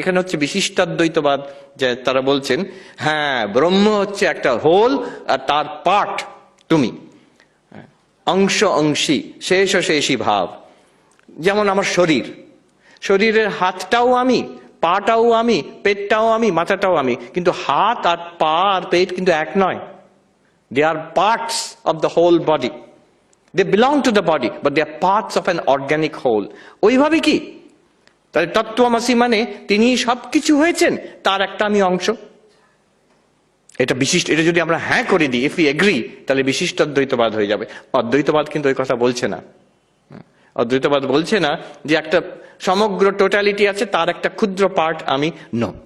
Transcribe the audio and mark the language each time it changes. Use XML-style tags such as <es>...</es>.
<bn>এখানে হচ্ছে বিশিষ্টাদ্বৈতবাদ, যে তারা বলছেন হ্যাঁ ব্রহ্ম হচ্ছে একটা হোল আর তার পার্ট তুমি, অংশ অংশী, শেষ শেষী ভাব। যেমন আমার শরীর, শরীরের হাতটাও আমি, পাটাও আমি, পেটটাও আমি, মাথাটাও আমি, কিন্তু হাত আর পা আর পেট কিন্তু এক নয়।</bn> <en>They are parts of the whole body. They belong to the body, but they are parts of an organic whole.</en> <bn>ওইভাবে কি তাহলে তত্ত্বমসি মানে তিনি সবকিছু হয়েছেন তার একটা আমি অংশ। এটা বিশিষ্ট, এটা যদি আমরা হ্যাঁ করে দিই,</bn> <en>if you agree,</en> <bn>তাহলে বিশিষ্ট অদ্বৈতবাদ হয়ে যাবে। অদ্বৈতবাদ কিন্তু ওই কথা বলছে না। অদ্বৈতবাদ বলছে না যে একটা সমগ্র টোটালিটি আছে তার একটা ক্ষুদ্র পার্ট আমি, ন।</bn>